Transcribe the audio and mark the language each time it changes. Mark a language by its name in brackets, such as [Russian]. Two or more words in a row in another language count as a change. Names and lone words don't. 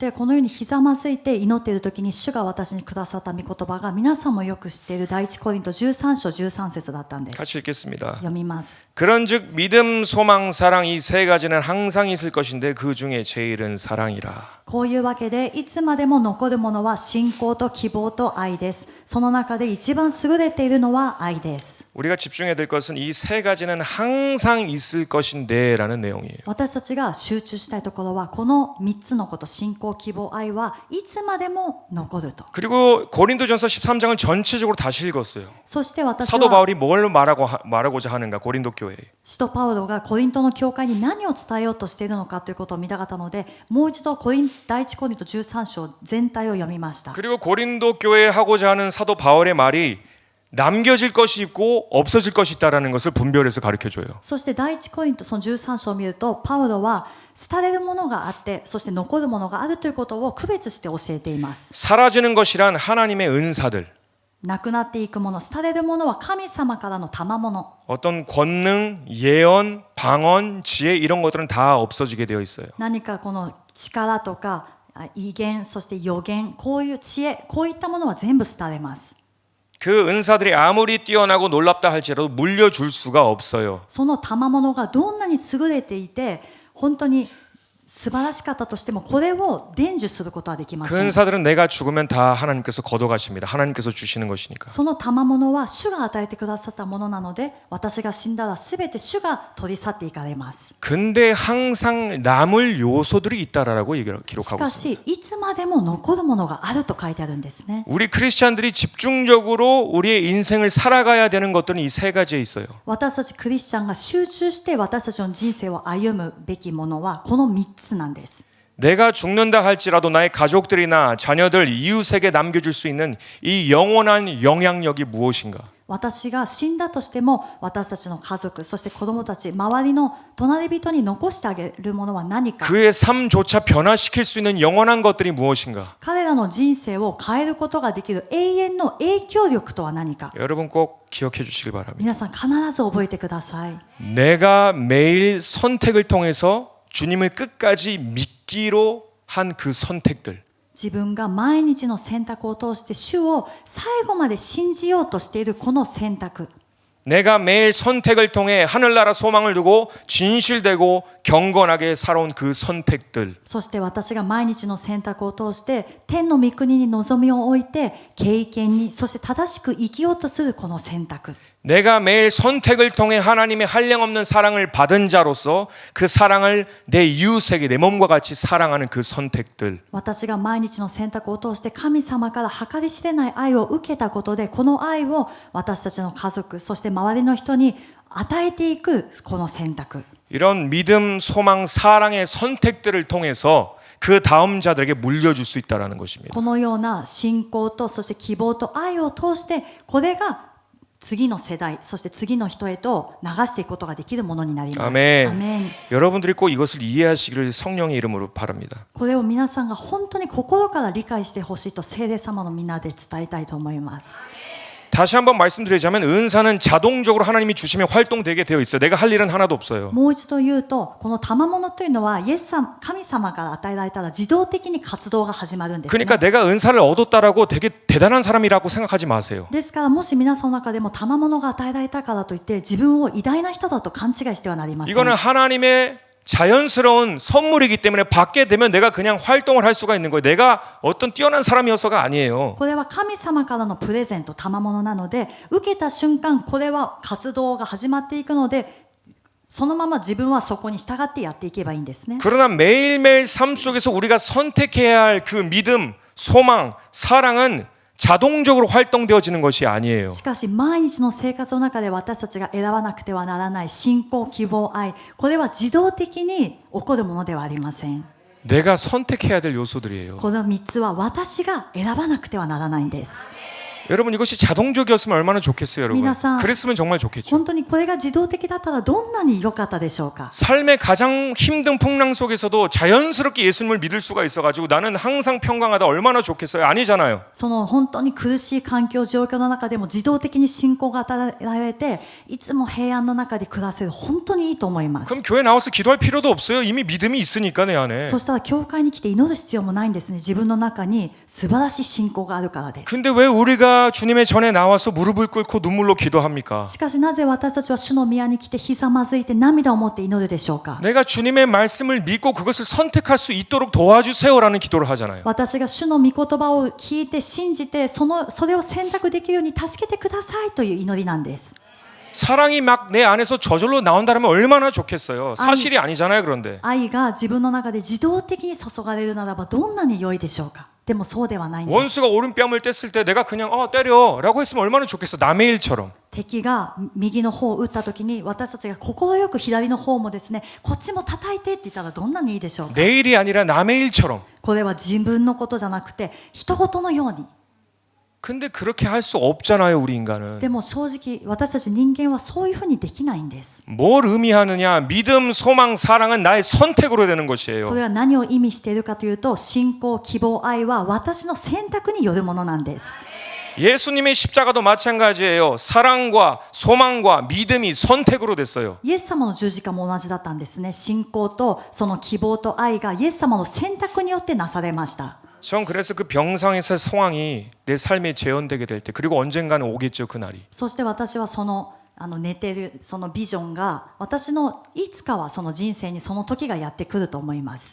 [Japanese] でこのようにひざまずいて祈っている時に主が私にくださった御言葉が皆さんもよく知っている第一コリント13章13節だったんです。 [Korean] 같이 읽겠습니다. [Japanese] 読みます。 [Korean] 그런즉 믿음, 소망, 사랑 이 세 가지는 항상 있을 것인데 그 중에 제일은 사랑이라. [Japanese] こういうわけでいつまでも残るものは信仰と希望と愛です。その中で一番優れているのは愛です。 [Korean] 우리가 집중해야 될 것은 이 세 가지는 항상 있을 것인데라는 내용이에요. [Japanese] 私たちが集中したいところはこの3つのこと、信仰、希望、愛はいつまでも残ると。 [Korean] 그리고 고린도전서 13장을 전체적으로 다시 읽었어요. [Japanese] そして私 [Korean] 사도 [Japanese] は [Korean] 바울이 뭘 말하고자 하는가 고린도 교회에. [Japanese] 使徒パウロがコリントの教会に何を伝えようとしているのかということを見たかったので、もう一度第一コリント13章全体を読みました。 [Korean] 그리고 고린도 교회에 하고자 하는 사도 바울의 말이 남겨질 것이 있고 없어질 것이 있다라는 것을 분별해서 가르쳐 줘요. [Japanese] そして第一コリントその13章を見ると、パウロは廃れるものがあって、そして残るものがあるということを区別して教えています。 [Korean] 사라지는 것이란 하나님의 은사들, [Japanese] なくなっていくもの、廃れるものは神様からの賜物。 [Korean] 어떤 권능, 예언, 방언, 지혜 이런 것들은 다 없어지게 되어 있어요. [Japanese] 何かこの力とか威厳、そして予言、こういう知恵、こういったものは全部廃れます。 [Korean] 그 은사들이 아무리 뛰어나고 놀랍다 할지라도 물려줄 수가 없어요. [Japanese] その賜物がどんなに優れていて本当に素晴らしかったとしても、これを伝授することはできま [Korean] 그 [Japanese] せん。 [Korean] 은사들은 내가 죽으면 다 하나님께서 걷어가십니다. 하나님께서 주시는 것이니까. [Japanese] その賜物は主が与えてくださったものなので、私が死んだら全て主が取り去っていかれます。 [Korean] 근데 항상 남을 요소들이 있다라고 [Japanese] し [Korean] 기록하고 [Japanese] か [Korean] 있습니다. [Japanese] しいつまでも残るものがあると書いてあるんですね。 [Korean] 우리 크리스찬들이 집중적으로 우리의 인생을 살아가야 되는 것들은 이 세 가지에 있어요. [Japanese] 私たちクリスチャンが集中して私たちの人生を歩むべきものはこの3つなんです。 [Korean] 내가 죽는다 할지라도 나의 가족들이나 자녀들, 이웃에게 남겨줄 수 있는 이 영원한 영향력이 무엇인가? [Japanese] 私が死んだとしても私たちの家族、そして子供たち、周りの隣人に残してあげるものは何か。 [Korean] 그의 삶조차 변화시킬 수 있는 영원한 것들이 무엇인가? [Japanese] 彼らの人生を変えることができる永遠の影響力とは何か。 [Korean] 여러분 꼭 기억해 주시길 바랍니다. [Japanese] 皆さん必ず覚えてください。 [Korean] 내가 매일 선택을 통해서 주님을 끝까지 믿기로 한 그 선택들. [Japanese] 自分が毎日の選択を通して主を最後まで信じようとしているこの選択 [Korean] 내가 매일 선택을 통해 하늘나라 소망을 두고 진실되고 경건하게 살아온 그 선택들. [Japanese] そして私が毎日の選択を通して天の御国に望みを置いて経験にそして正しく生きようとするこの選択 [Korean] 내가 매일 선택을 통해 하나님의 한량없는 사랑을 받은 자로서 그 사랑을 내 이웃에게 내 몸과 같이 사랑하는 그 선택들. [Japanese] 私が毎日の選択を通して神様から計り知れない愛を受けたことでこの愛を私たちの家族そして周りの人に与えていくこの選択 [Korean] 이런 믿음, 소망, 사랑의 선택들을 통해서 그 다음 자들에게 물려줄 수 있다는 것입니다. [Japanese] このような信仰とそして希望と愛を通してこれが次の世代そして次の人へと流していくことができるものになります。 [Korean] 아멘. [Japanese] アメン [Korean] 여러분들이 꼭 이것을 이해하시기를 성령의 이름으로 바랍니다. [Japanese] これを皆さんが本当に心から理解してほしいと聖霊様の皆で伝えたいと思います。 [Korean] 다시 한번 말씀드리자면 은사는 자동적으로 하나님이 주시면 활동되게 되어 있어요. 내가 할 일은 하나도 없어요. [Japanese] もう一度言うとこの賜物というのはイエス様神様から与えられたら自動的に活動が始まるんですね。 [Korean] 그러니까 내가 은사를 얻었다라고 되게 대단한 사람이라고 생각하지 마세요. [Japanese] ですからもし皆さんの中でも賜物が与えられたからといって自分を偉大な人だと勘違いしてはなりません。 [Korean] 이거는 하나님의 자연스러운 선물이기 때문에 받게 되면 내가 그냥 활동을 할 수가 있는 거예요. 내가 어떤 뛰어난 사람이어서가 아니에요. [Japanese] これは神様からのプレゼント賜物なので受けた瞬間これは活動が始まっていくのでそのまま自分はそこに従ってやっていけばいいんですね。 [Korean] 그러나 매일매일 삶 속에서 우리가 선택해야 할 그 믿음, 소망, 사랑은 자동적으로 활동되어지는 것이 아니에요. [Japanese] しかし毎日の生活の中で私たちが選ばなくてはならない信仰、希望、愛これは自動的に起こるものではありません。 [Korean] 내가 선택해야 될 요소들이에요. [Japanese] この3つは私が選ばなくてはならないんです。 [Korean] 여러분 이것이 자동적이었으면 얼마나 좋겠어요, 여러분. [Japanese] 皆さん [Korean] 그랬으면 정말 좋겠죠. [Japanese] 本当にこれが自動的だったらどんなに良かったでしょうか。 [Korean] 삶의 가장 힘든 풍랑 속에서도 자연스럽게 예수님을 믿을 수가 있어가지고 나는 항상 평강하다 얼마나 좋겠어요? 아니잖아요. [Japanese] その本当に苦しい環境状況の中でも自動的に信仰が与えられていつも平安の中で暮らせる本当にいいと思います。 [Korean] 그럼 교회 나와서 기도할 필요도 없어요. 이미 믿음이 있으니까 내 안에. [Japanese] そしたら教会に来て祈る必要もないんですね。自分の中に素晴らしい信仰があるからです。 [Korean] 근데 왜 우리가 주님의 전에 나와서 무릎을 꿇고 눈물로 기도합니까? [Japanese] しかしなぜ私たちは主の宮に来てひざまずいて涙を持って祈るでしょうか。 [Korean] 내가 주님의 말씀을 믿고 그것을 선택할 수 있도록 도와주세요라는 기도를 하잖아요. [Japanese] 私が主の御言葉を聞いて信じてそれを選択できるように助けてくださいという祈りなんです。 [Korean] 사랑이 막 내 안에서 저절로 나온다면 얼마나 좋겠어요. 사실이 아니잖아요, 그런데. [Japanese] 愛が自分の中で自動的に注がれるならばどんなに良いでしょうか。でもそうではないんです。 [Korean] 원수가 오른뺨을 뗐을 때 내가 그냥 때려라고 했으면 얼마나 좋겠어. 남의 일처럼. [Japanese] 敵が右の方を打った時に私たちが快く左の方もですねこっちも叩いてって言ったらどんなにいいでしょうか。 [Korean] 내 일이 아니라 남의 일처럼. [Japanese] これは自分のことじゃなくて人事のように。 [Korean] 근데 그렇게 할 수 없잖아요, 우리 인간은. [Japanese] でも正直私たち人間はそういうふうにできないんです。 [Korean] 뭘 의미하느냐? 믿음, 소망, 사랑은 나의 선택으로 되는 [Japanese] そ [Korean] 것이에요. [Japanese] れは何を意味しているかというと信仰、希望、愛は私の選択によるものなんです。 [Korean] 예수님의 십자가도 마찬가지예요. 사랑과 소망과 믿음이 선택으로 됐어요. [Japanese] イエス様の十字架も同じだったんですね。信仰とその希望と愛がイエス様の選択によってなされました。 [Korean] 전 그래서 그 병상에서의 상황이 내 삶에 재현되게 될 때 그리고 언젠가는 오겠죠, 그날이. [Japanese] そして私はその寝てるそのビジョンが私のいつかはその人生にその時がやってくると思います。